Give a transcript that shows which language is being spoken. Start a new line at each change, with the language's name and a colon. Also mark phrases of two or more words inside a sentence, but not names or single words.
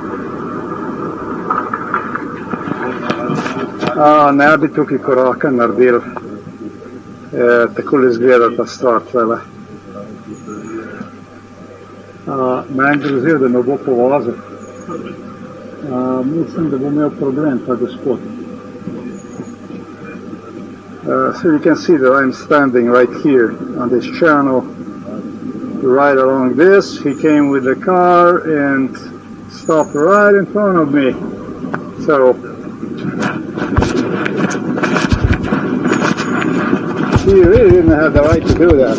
Slovenian: Ne bi tukaj koraka naredil. Takole izgleda ta stvar tlele. Meni grozijo, da me bo povozil. Mislim, da bo imel problem ta gospod.
English: So you can see that I'm standing right here on this channel, right along this. He came with the car and stopped right in front of me. So he really didn't have the right to do that.